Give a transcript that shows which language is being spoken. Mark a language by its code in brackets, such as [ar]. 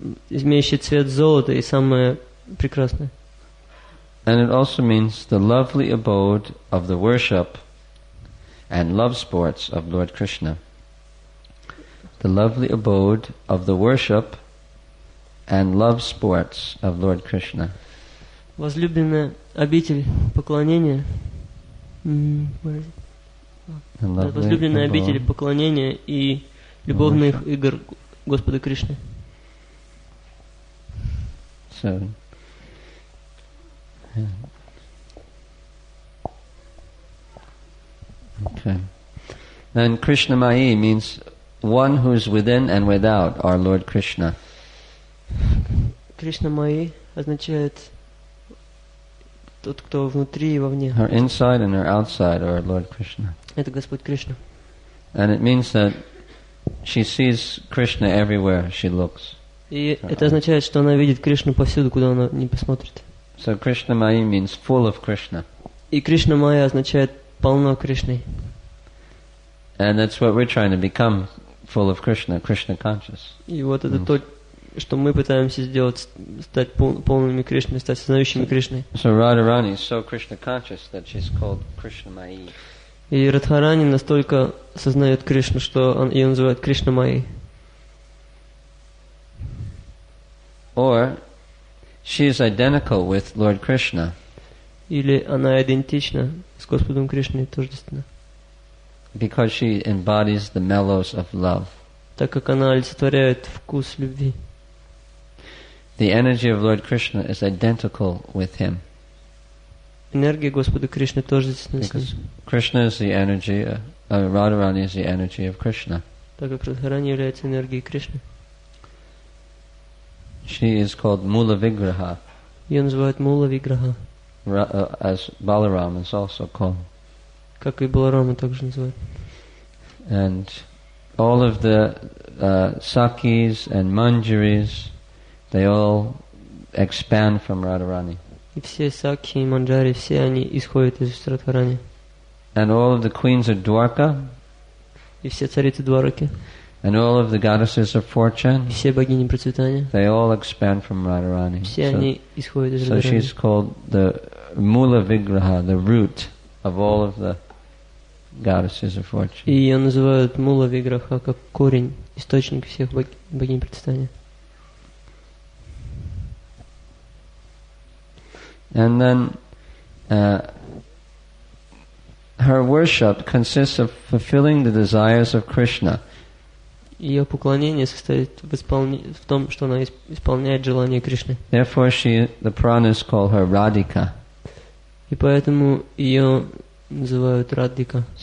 [ru] имеющее цвет золота и самое прекрасное. [en] And it also means the lovely abode of the worship and love sports of Lord Krishna. The lovely abode of the worship and love sports of Lord Krishna. [ru] Возлюбленная обитель поклонения, возлюбленная обитель поклонения и любовных игр Господа Кришны. [en] So, okay. And Krishnamai means one who is within and without our Lord Krishna. [ru] Кришнамайи означает тот, кто внутри и вовне. [en] Her inside and her outside are our Lord Krishna. [ru] Это Господь Кришна. [en] And it means that she sees Krishna everywhere she looks. [ru] И это означает, что она видит Кришну повсюду, куда она не посмотрит. [en] So Krishnamai means full of Krishna. [ru] И Кришнамайя означает полно Кришной. [en] And that's what we're trying to become, full of Krishna, Krishna conscious. [ru] И вот это то, что мы пытаемся сделать, стать полными Кришной, стать сознающими Кришной. [en] So Radharani is so Krishna conscious that she's called Krishnamai. [ru] И Радхарани настолько сознает Кришну, что ее называют Кришнамайей. [en] Or she is identical with Lord Krishna. [ru] Или она идентична с Господом Кришной, тождественна. [en] Because she embodies the mellows of love. [ru] Так как она олицетворяет вкус любви. [en] The energy of Lord Krishna is identical with him. [ru] Энергия Господа Кришны тождественна с ним. [en] Because Krishna is the energy, Radharani is the energy of Krishna. [ru] Так как Радхарани является энергией Кришны. [en] She is called Mula Vigraha. [ru] Ее называют Мула Виграха. [en] As Balaram is also called. [ru] Как и Баларама также называют. [en] And all of the Sakis and Manjaris, they all expand from Radharani. [ru] И все Сакхи и Манджари, все они исходят из Радхарани. [en] And all of the queens of Dwarka, [ru] И все царицы Двараки, [en] and all of the goddesses of fortune, [ru] и все богини процветания, [en] they all expand from Radharani. [ru] все они исходят из [en] So [ru] Радхарани. [en] she's called the Mula Vigraha, the root of all of the goddesses of fortune. [ru] И ее называют Мула Виграха как корень, источник всех богинь процветания. [en] And then her worship consists of fulfilling the desires of Krishna. [ru] Ее поклонение состоит в том, что она исполняет желание Кришны. [en] Therefore, the Puranas call her Radhika. [ru] И поэтому ее называют Радхика,